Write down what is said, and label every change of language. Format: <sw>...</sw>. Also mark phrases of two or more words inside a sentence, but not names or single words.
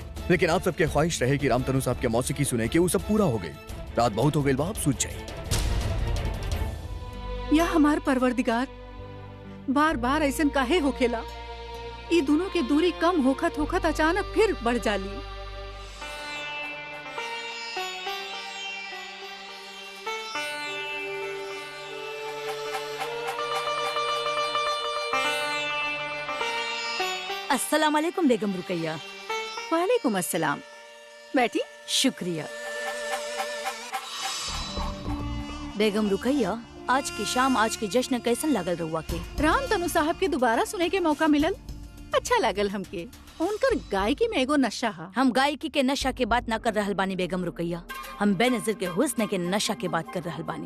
<bho>लेकिन आप सबके ख्वाहिश रहे कि रामतनु साहब के मौसीकी सुने के वो सब पूरा हो गई। रात बहुत हो गई बा, आप सूझ जाए। या हमार परवरदिगार, बार बार ऐसन काहे होखेला? ई दोनों के दूरी कम होखत होखत अचानक फिर बढ़ जाली।</bho> <ar>السلام عليكم बेगम रुकैया। وعليكم السلام. बैठी।</ar> <bho>शुक्रिया। बेगम रुकैया, आज की शाम आज के जश्न कैसन लागल रउआ के? रामतनु साहब के दोबारा सुने के मौका मिलल, अच्छा लागल हमके। उनकर गायकी में एगो नशा हा। हम गायकी के नशा के बात न कर रहल बानी बेगम रुकैया, हम बेनजीर के हुस्न के नशा के बात कर रहल बानी।</bho>